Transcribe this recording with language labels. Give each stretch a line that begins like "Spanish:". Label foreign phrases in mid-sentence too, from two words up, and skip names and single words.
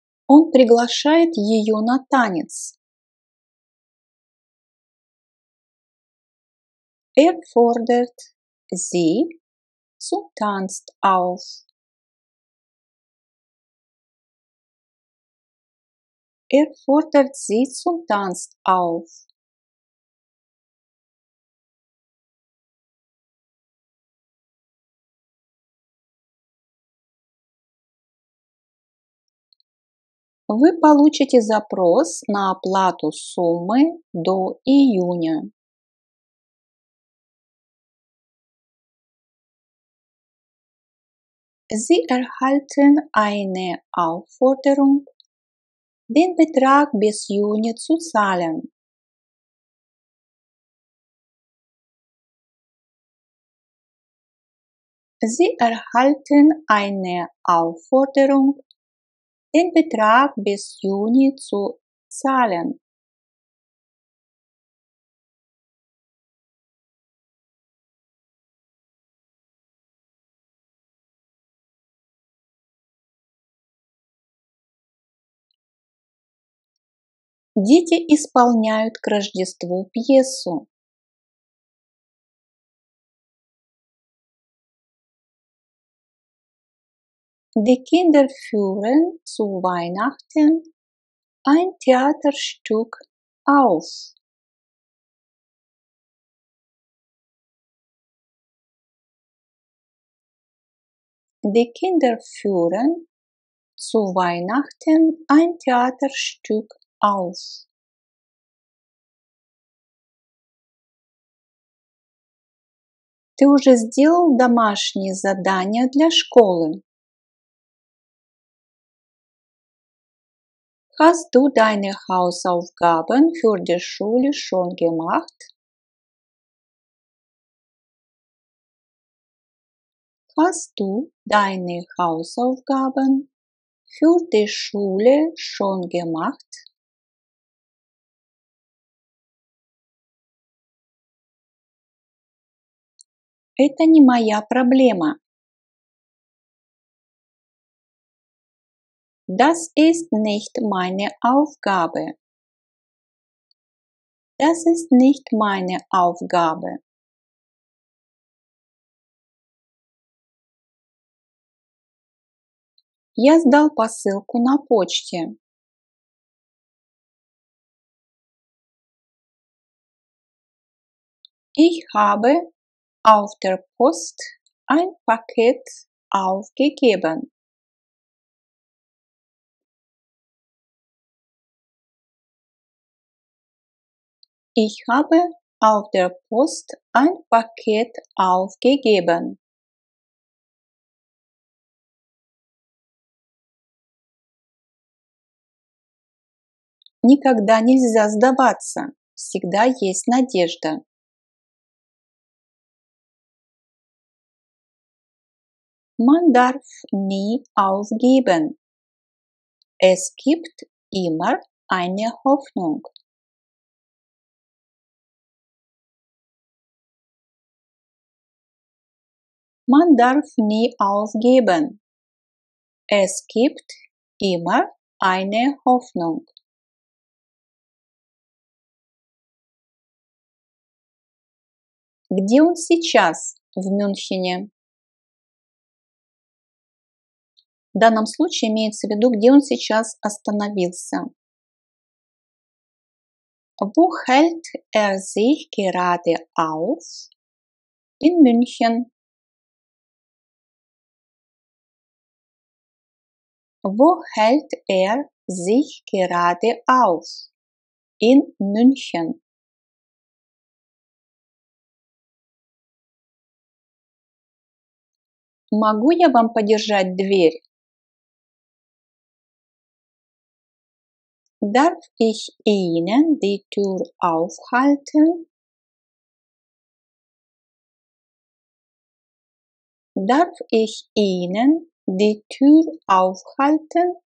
Russian: Он приглашает ее на танец.
German: Fordert sie zum Tanz auf. Fordert sie zum Tanz auf.
Russian: Вы получите запрос на оплату суммы до июня.
German: Sie erhalten eine Aufforderung, den Betrag bis Juni zu zahlen. Sie erhalten eine Aufforderung, den Betrag bis Juni zu zahlen.
Russian: Дети исполняют к Рождеству пьесу.
German: Die Kinder führen zu Weihnachten ein Theaterstück auf. Die Kinder führen zu Weihnachten ein Theaterstück auf.
Russian: Ты уже сделал домашние задания для школы?
German: Hast du deine Hausaufgaben für die Schule schon gemacht? Hast du deine Hausaufgaben für die Schule schon gemacht?
Russian: Это не моя проблема.
German: Das ist nicht meine Aufgabe. Das ist nicht meine Aufgabe.
Russian: Я сдал посылку на почте.
German: Ich habe auf der Post ein Paket aufgegeben. Ich habe auf der Post ein Paket aufgegeben.
Russian: Никогда нельзя сдаваться. Всегда есть надежда.
German: Man darf nie aufgeben. Es gibt immer eine Hoffnung. Man darf nie aufgeben. Es gibt immer eine Hoffnung.
Russian: Где он сейчас? В Мюнхене. В данном случае имеется в виду, где он сейчас остановился.
German: Wo hält er sich gerade auf? In München. Wo hält er sich gerade auf? In München.
Russian: Могу я вам подержать дверь?
German: Darf ich Ihnen die Tür aufhalten? Darf ich Ihnen die Tür aufhalten?